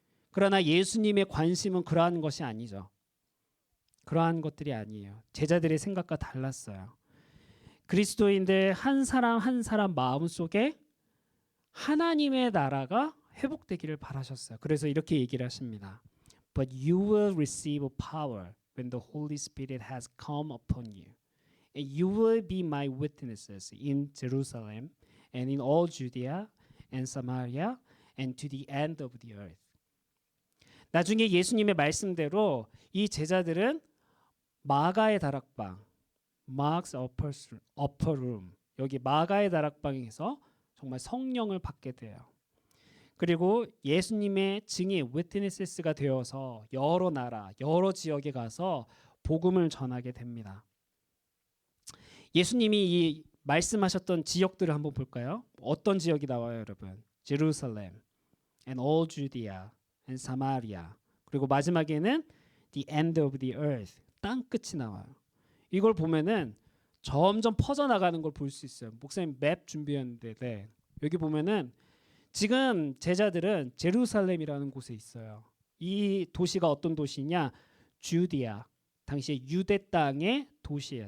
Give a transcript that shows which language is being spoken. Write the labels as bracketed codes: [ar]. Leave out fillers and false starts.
[ko] 그러나 예수님의 관심은 그러한 것이 아니죠. 그러한 것들이 아니에요. 제자들의 생각과 달랐어요. 그리스도인들 한 사람 한 사람 마음 속에 하나님의 나라가 회복되기를 바라셨어요. 그래서 이렇게 얘기를 하십니다. [en] But you will receive power when the Holy Spirit has come upon you. And you will be my witnesses in Jerusalem and in all Judea and Samaria and to the end of the earth. [ko] 나중에 예수님의 말씀대로 이 제자들은 마가의 다락방, [en] Mark's upper room, [ko] 여기 마가의 다락방에서 정말 성령을 받게 돼요. 그리고 예수님의 증인 witnesses가 되어서 여러 나라, 여러 지역에 가서 복음을 전하게 됩니다. 예수님이 이 말씀하셨던 지역들을 한번 볼까요? 어떤 지역이 나와요, 여러분? [en] Jerusalem and all Judea and Samaria. [ko] 그리고 마지막에는 [en] the end of the earth. [ko] 땅 끝이 나와요. 이걸 보면은 점점 퍼져나가는 걸 볼 수 있어요. 목사님 맵 준비했는데 네. 여기 보면은 지금 제자들은 제루살렘이라는 곳에 있어요. 이 도시가 어떤 도시냐? 주디아, 당시에 유대 땅의 도시예요.